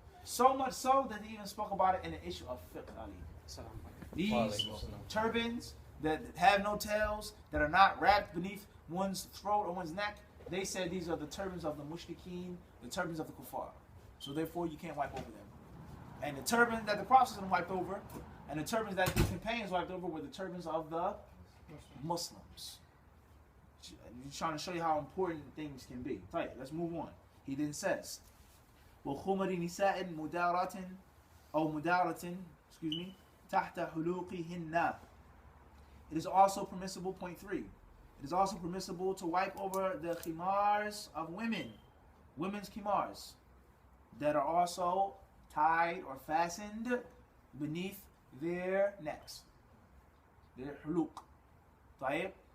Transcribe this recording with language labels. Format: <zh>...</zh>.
<en>So much so that he even spoke about it in the issue of fiqh, Ali. These turbans that have no tails, that are not wrapped beneath one's throat or one's neck, they said these are the turbans of the mushrikeen, the turbans of the kuffar. So therefore you can't wipe over them. And the turban that the Prophet wiped over, and the turbans that the companions wiped over were the turbans of the Muslims. He's trying to show you how important things can be. Right, let's move on. He then says,</en> <ar>وَخُمَرِ نِسَاءٍ مُدَارَةٍ أو مُدَارَةٍ تَحْتَ حُلُوقِهِنَّ.</ar> <en>It is also permissible, point 3. It is also permissible to wipe over the khimars of women, women's khimars, that are also tied or fastened beneath their necks, their huluq. Tayyib.</en>